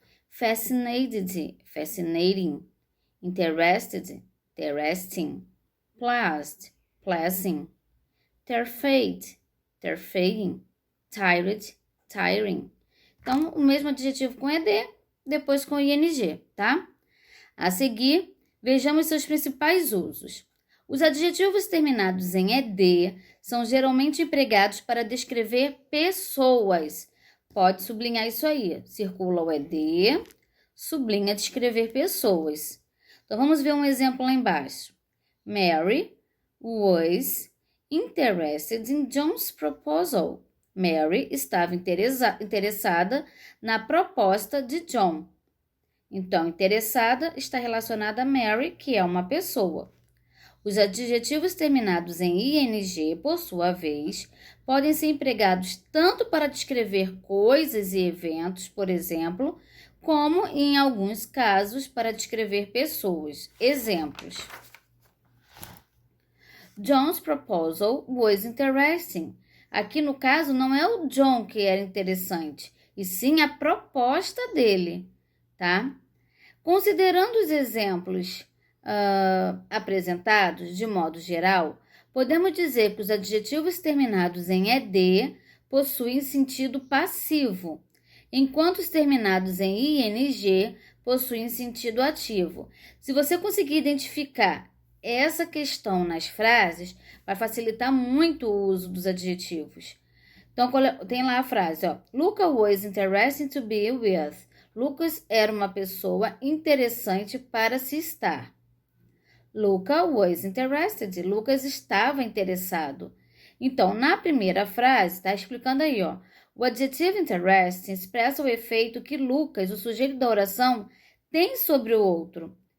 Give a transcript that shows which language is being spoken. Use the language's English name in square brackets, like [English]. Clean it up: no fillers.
[English] Fascinated, fascinating, interested, interesting, pleased, pleasing, terrified, terrifying, tired, tiring. [Portuguese] Então, o mesmo adjetivo com ed, depois com ing, tá? A seguir, vejamos seus principais usos. Os adjetivos terminados em ed são geralmente empregados para descrever pessoas. Pode sublinhar isso aí. Circula o ed, sublinha descrever pessoas. Então, vamos ver um exemplo lá embaixo. [English] Mary was interested in John's proposal. [Portuguese] Mary estava interessada na proposta de John. Então, interessada está relacionada a Mary, que é uma pessoa. Os adjetivos terminados em ing, por sua vez, podem ser empregados tanto para descrever coisas e eventos, por exemplo, como, em alguns casos, para descrever pessoas. Exemplos. [English] John's proposal was interesting. [Portuguese] Aqui, no caso, não é o John que era interessante, e sim a proposta dele, tá? Considerando os exemplos apresentados de modo geral, podemos dizer que os adjetivos terminados em ed possuem sentido passivo. enquanto os terminados em ing possuem sentido ativo. Se você conseguir identificar essa questão nas frases, vai facilitar muito o uso dos adjetivos. Então, tem lá a frase, ó. [English] Luca was interesting to be with. [Portuguese] Lucas era uma pessoa interessante para se estar. [English] Luca was interested. [Portuguese] Lucas estava interessado. Então, na primeira frase, está explicando aí, ó. O adjetivo interesting expressa o efeito que Lucas, o sujeito da oração, tem sobre o outro.